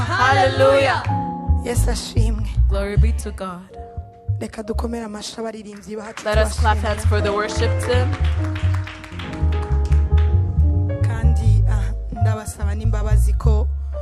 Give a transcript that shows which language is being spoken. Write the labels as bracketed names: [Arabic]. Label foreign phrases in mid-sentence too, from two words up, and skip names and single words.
[English] Hallelujah. [Kinyarwanda] Yes ashimwe. [English] Glory be to God. [Kinyarwanda] Reka dukomere amashyi abaririmbyi bacu. [English] Let us clap hands for the worship team. [Kinyarwanda] Kandi ndabasaba n'imbabazi ko